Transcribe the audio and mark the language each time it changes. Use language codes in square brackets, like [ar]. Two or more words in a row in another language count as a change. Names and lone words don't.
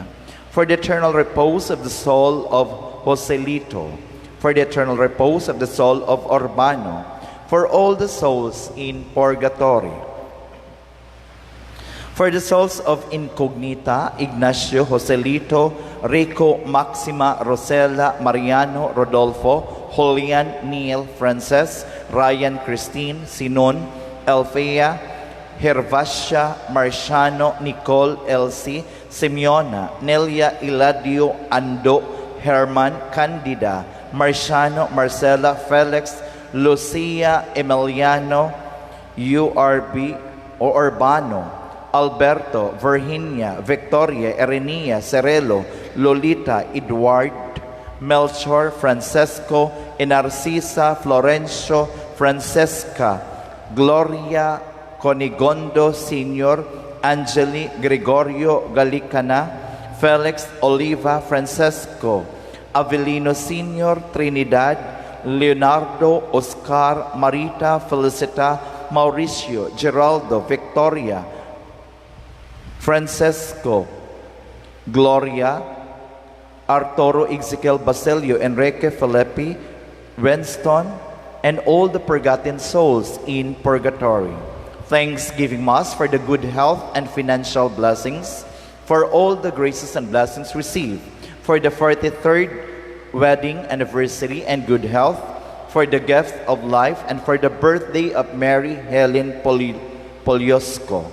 [en] For the eternal repose of the soul of Joselito. For the eternal repose of the soul of Urbano. For all the souls in purgatory. For the souls of Incognita, Ignacio, Joselito, Rico, Maxima, Rosella, Mariano, Rodolfo, Julian, Neil, Frances, Ryan, Christine, Sinon, Elfea, Hervasia, Marciano, Nicole, Elsie, Simeona, Nelia, Iladio, Ando, Herman, Candida, Marciano, Marcela, Felix, Lucia, Emiliano, URB o Urbano, Alberto, Virginia, Victoria, Erenia, Cerelo, Lolita, Edward, Melchor, Francesco, Inarcisa, Florencio, Francesca, Gloria, Conigondo, Senior, Angeli, Gregorio, Galicana, Felix, Oliva, Francesco, Avelino Senior, Trinidad, Leonardo, Oscar, Marita, Felicita, Mauricio, Geraldo, Victoria, Francesco, Gloria, Arturo, Ezekiel, Basilio, Enrique, Felipe, Winston, and all the forgotten souls in purgatory. Thanksgiving Mass for the good health and financial blessings, for all the graces and blessings received, for the 43rd wedding anniversary and good health, for the gift of life, and for the birthday of Mary Helen Poliosco.